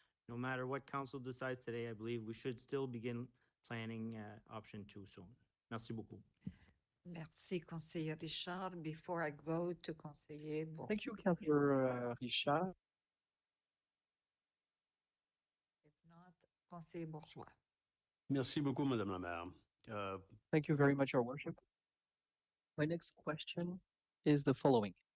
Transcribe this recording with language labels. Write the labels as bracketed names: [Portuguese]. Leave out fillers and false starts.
[English] No matter what council decides today, I believe we should still begin planning option 2 soon. [French] Merci beaucoup. [English] Merci, Conseiller Richard. Before I go to Conseiller Bourgeois. Thank you, Councillor Richard. If not, Conseiller Bourgeois. [French] Merci beaucoup, Madame la Maire. [English] Thank you very much, Your Worship. My next question is the following.